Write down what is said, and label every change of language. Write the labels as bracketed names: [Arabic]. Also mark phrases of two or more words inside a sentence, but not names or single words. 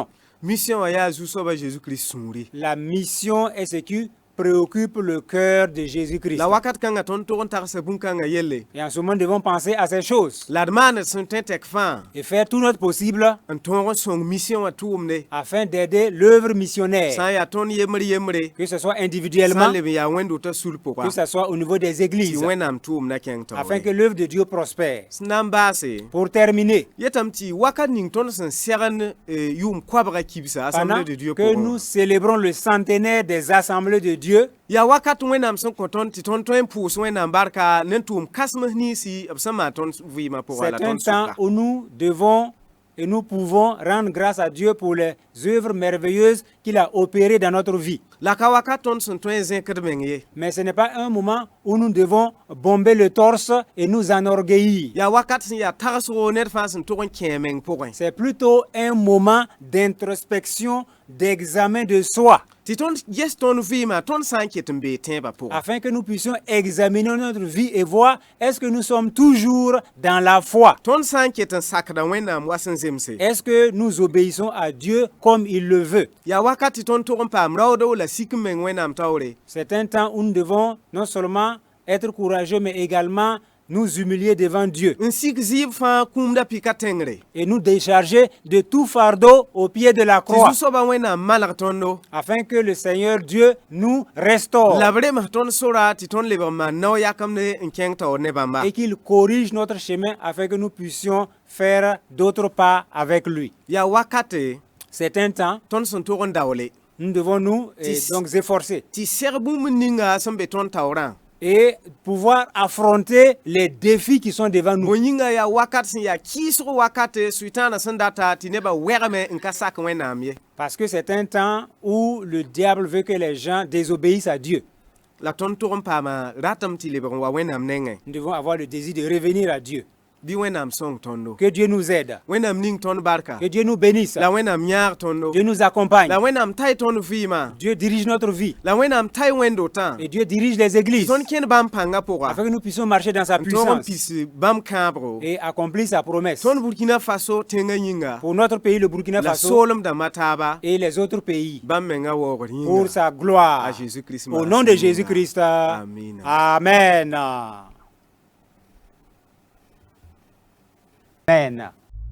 [Mossi] mission wã yaa zu-soabã Jésus-Kirist sũuri [French] La mission est ce qui préoccupe le cœur de Jésus-Christ. [Mossi] la wakat kãngã tõnd tog n tagsa bũmb-kãngã yelle [French] Et en ce moment, nous devons penser à ces choses [Mossi] la d maand d sẽn tõe tɛk fãa [French] et faire tout notre possible [Mossi] n tõog n sõng mission wã tʋʋmde [French] afin d'aider l'œuvre missionnaire, [Mossi] sã n yaa tõnd yembre [French] que ce soit [Mossi] sã [French] individuellement, [Mossi] n leb n yaa wẽnd wota sul [French] que [Mossi] pʋga [French] ce soit au niveau des [Mossi] tɩ [French] églises, [Mossi] wẽnnaam tʋʋmdã kẽng [French] afin que [Mossi] taoore [French] l'œuvre de Dieu prospère. [Mossi] sẽn na n baase [French] Pour terminer, [Mossi] yetame tɩ wakat ning tõnd sẽn segend yʋʋm koabga kibsa [French] pendant assemblée de Dieu que [Mossi] pʋgẽ [French] nous célébrons le centenaire des assemblées de Dieu, [Mossi] yaa wakat wẽnnaam sẽn kõ tõnd tɩ tõnd tõe n pʋʋs wẽnnaam barka ne n tʋʋm kãsems niisi b sẽn maan tõnd vɩɩmã pʋga la [French] c'est un [Mossi] tõnd [French] temps [Mossi] sʋka [French] où nous devons et nous pouvons rendre grâce à Dieu pour les œuvres merveilleuses qu'il a opérées dans notre vie. [Mossi] la ka wakat tõnd sẽn tõe n zẽkd meng ye [French] Mais ce n'est pas un moment où nous devons bomber le torse et nous enorgueillir. [Mossi] yaa wakat sẽn yaa tagsgo ned fãa sẽn tog n kẽ meng pʋgẽ [French] C'est plutôt un moment d'introspection, d'examen de soi, [Mossi] tɩ tõnd ges tõnd vɩɩmã tõnd sã n ket n bee tẽebã pʋgẽ [French] afin que nous puissions examiner notre vie et voir est-ce que nous sommes toujours dans la foi. [Mossi] tõnd sã n ket n sakda wẽnnaam wa sẽn zemse [French] Est-ce que nous obéissons à Dieu comme il le veut? [Mossi] yaa wakat tɩ tõnd tog n paam raooda la sik n meng wẽnnaam taoore [French] C'est un temps où nous devons non seulement être courageux, mais également nous humilier devant Dieu [Mossi] n sik zɩɩb fãa kũumda pika tẽngre [French] et nous décharger de tout fardeau au pied de la [Mossi] tɩ [French] croix, [Mossi] zu-soabã wẽnnaam malg tõndo [French] afin que le Seigneur Dieu nous restaure [Mossi] la b rems tõnd sora tɩ tõnd leb n maan nao yakemde n kẽng taoor ne bãmba [French] et qu'il corrige notre chemin afin que nous puissions faire d'autres pas avec lui. [Mossi] yaa wakate [French] C'est un temps, [Mossi] tõnd sẽn tog n daoole [French] nous devons nous Tis- donc efforcer [Mossi] tɩ seg bũmb ninga sẽn be tõnd taoorã [French] et pouvoir affronter les défis qui sont devant nous. [Mossi] bõe yĩnga yaa wakat sẽn yaa kɩɩsg wakate sʋɩtãanã sẽn data tɩ nebã wɛgme n ka sak wẽnnaam ye [French] Parce que c'est un temps où le diable veut que les gens désobéissent à Dieu. [Mossi] la tõnd tog n paama ratame tɩ lebg n wa wẽnnaam nengẽ [French] Nous devons avoir le désir de revenir à Dieu. [Mossi] bɩ wẽnnaam sõng tõndo [French] Que Dieu nous aide. [Mossi] wẽnnaam ning tõnd barka [French] Que Dieu nous bénisse. [Mossi] la wẽnnaam yãag tõndo [French] Dieu nous accompagne. [Mossi] la wẽnnaam tay tõnd vɩɩmã [French] Dieu dirige notre vie. [Mossi] la wẽnnaam tay wẽnd wotã [French] Et Dieu dirige les églises. [Mossi] tõnd kẽnd bãmb pãngã pʋga [French] Afin que nous puissions marcher dans sa [Mossi] n tog n [French] puissance [Mossi] pis bãmb kãabgo [French] et accomplir sa promesse. [Mossi] tõnd burkina faso tẽngã yĩnga [French] Pour notre pays, le Burkina [Mossi] la [French] Faso, [Mossi] soolmdãmbã taaba [French] et les autres pays. [Mossi] bãmb mengã waoogd [French] Pour [Mossi] yĩnga [French] sa gloire. à Jésus-Christ. Au nom de Jésus-Christ. Amen. Amen. Amen.